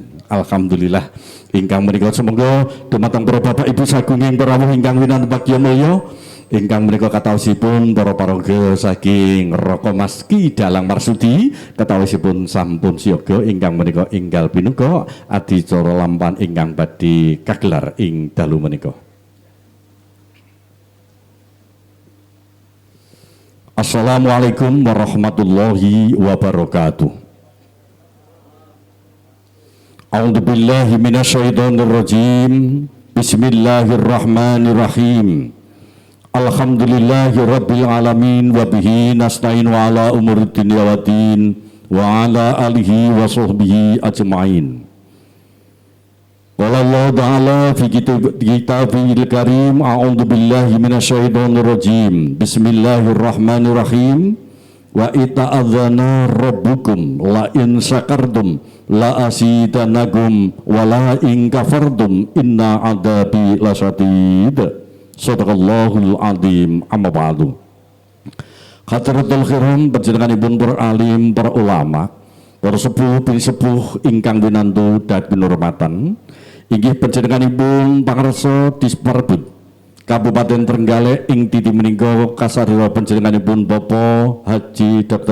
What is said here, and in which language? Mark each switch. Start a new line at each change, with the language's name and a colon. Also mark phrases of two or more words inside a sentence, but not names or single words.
Javanese: Alhamdulillah ingkang menika semoga dumateng para bapak ibu sagunging rawuh ingkang winantu bagya mulya ingkang menika kataosipun para paraga saking Raka Mas Ki Dalang Marsudi kataosipun sampun siaga ingkang menika enggal pinuka adicara lampan ingkang badhe kagelar ing dalu menika.
Arabic: السلام عليكم ورحمة الله وبركاته. أعوذ بالله من الشيطان الرجيم. بسم الله الرحمن الرحيم. الحمد لله رب العالمين وبه نستعين على أمور الدنيا والدين وعلى آله وصحبه أجمعين. قال الله تعالى في كتابه الكريم أعوذ بالله من الشيطان الرجيم. بسم الله الرحمن الرحيم. وإذ تأذن ربكم لئن شكرتم لأزيدنكم ولئن كفرتم إن عذابي لشديد. صدق الله العظيم. أما بعد. حضرة الكرام
Javanese: panjenenganipun para alim, para ulama, para sepuh ingkang winantu dan pinurmatan inggih panjenenganipun pangarsa Disperbud Kabupaten Trenggalek ing titi menika kasarira panjenenganipun Bapak Haji Dr.